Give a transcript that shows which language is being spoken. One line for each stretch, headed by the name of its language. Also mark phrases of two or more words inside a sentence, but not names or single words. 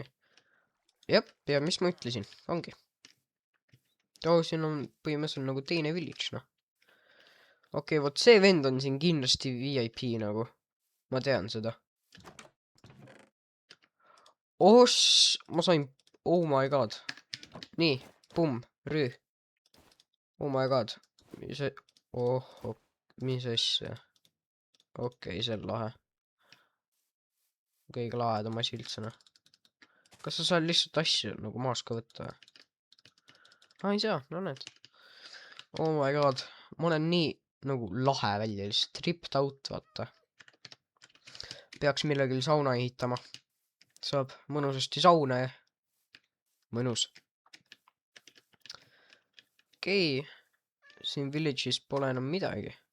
Estonian: Jep, ja mis ma ütlesin, ongi. Oh, siin on põhimõtteliselt nagu teine village, noh. Okei, vot see vend on siin kindlasti VIP nagu. Ma tean seda. Ma sain...
English: Oh my god.
Estonian: Nii, pumm, rüü.
English: Oh my god.
Estonian: Mis see... mis asja. Okei, see on lahe. Kõige lahedam asi üldse, noh. Kas sa saad lihtsalt asju nagu maas ka võtta? Ei saa, no näed.
English: Oh my god.
Estonian: Ma olen nii nagu lahe välja, lihtsalt
English: tripped out,
Estonian: vaata. Peaks millegil sauna ehitama. Saab mõnusasti sauna ja... Mõnus. Okei. Siin village'is pole enam midagi.